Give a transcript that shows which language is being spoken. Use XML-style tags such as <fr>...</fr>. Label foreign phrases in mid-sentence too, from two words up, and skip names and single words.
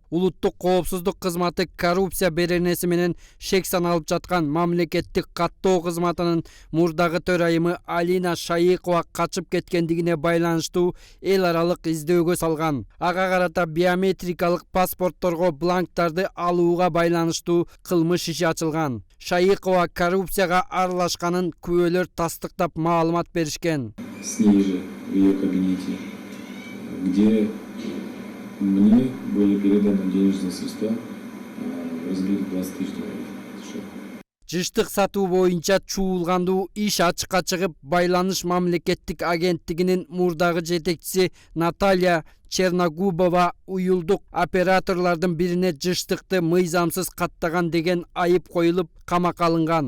<ky>Улуттук коопсуздук кызматы коррупция беренеси менен шек саналып жаткан мамлекеттик каттоо кызматынын мурдагы төрайымы Алина Шайыкова качып кеткендигине байланыштуу эл аралык издөөгө салган. Ага карата биометрикалык паспортторго бланктарды алууга байланыштуу кылмыш иши ачылган. Шайыкова коррупцияга аралашканын күбөлөр тастыктап маалымат беришкен.</ky> <ru>С ней же в ее кабинете, где мне были переданы денежные средства в размере 20 тысяч долларов.</ru> <ky>Жыштык сатуу боюнча чуулгандуу иш ачыкка чыгып, байланыш мамлекеттик агенттигинин мурдагы жетекчиси Наталья Черногубова уюлдук операторлордун бирине жыштыкты мыйзамсыз каттаган деген айып коюлуп, камакка алынган.</ky>